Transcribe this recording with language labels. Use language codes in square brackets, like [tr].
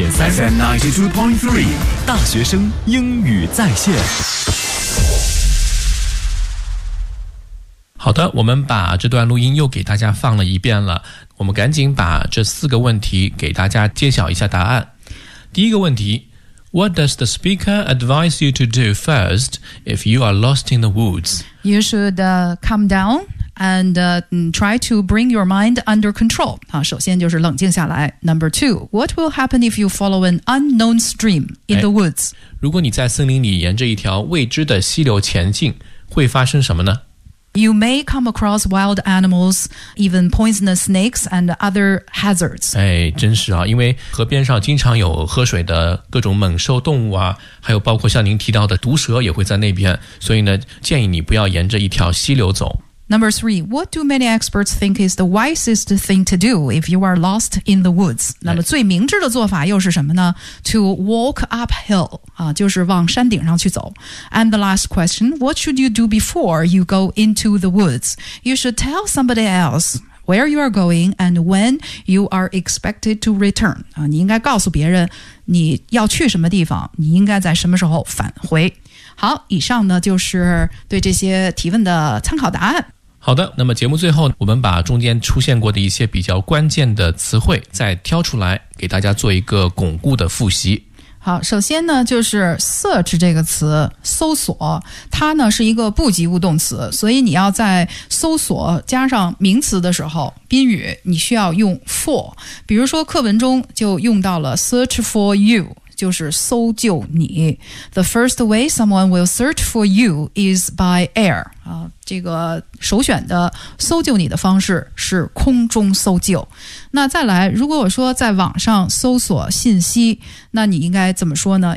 [zh] FM 92.3 大学生英语在线。好的，我们把这段录音又给大家放了一遍了，我们赶紧把这四个问题给大家揭晓一下答案。第一个问题， [en] What does the speaker advise you to do first if you are lost in the woods? You should calm downand try to bring your mind under control. [zh] 首先就是冷静下来。 [en] Number two, what will happen if you follow an unknown stream in the woods? [zh] 如果你在森林里沿着一条未知的溪流前进，会发生什么呢？ [en] You may come across wild animals, even poisonous snakes and other hazards. [zh] 真是啊，因为河边上经常有喝水的各种猛兽动物啊，还有包括像您提到的毒蛇也会在那边，所以呢，建议你不要沿着一条溪流走。 [en] Number three, what do many experts think is the wisest thing to do if you are lost in the woods? [zh] 那么最明智的做法又是什么呢？ [en] To walk uphill, [zh] 就是往山顶上去走。 [en] And the last question, what should you do before you go into the woods? You should tell somebody else where you are going and when you are expected to return. [zh] 你应该告诉别人你要去什么地方，你应该在什么时候返回。好，以上呢就是对这些提问的参考答案。好的，那么节目最后我们把中间出现过的一些比较关键的词汇再挑出来给大家做一个巩固的复习。好，首先呢就是 search 这个词，搜索，它呢是一个不及物动词，所以你要在搜索加上名词的时候，宾语你需要用 for， 比如说课文中就用到了 [en] search for you， [zh] 就是搜救你。 [en] The first way someone will search for you is by air. [zh] 这个首选的搜救你的方式是空中搜救。那再来，如果我说在网上搜索信息，那你应该怎么说呢？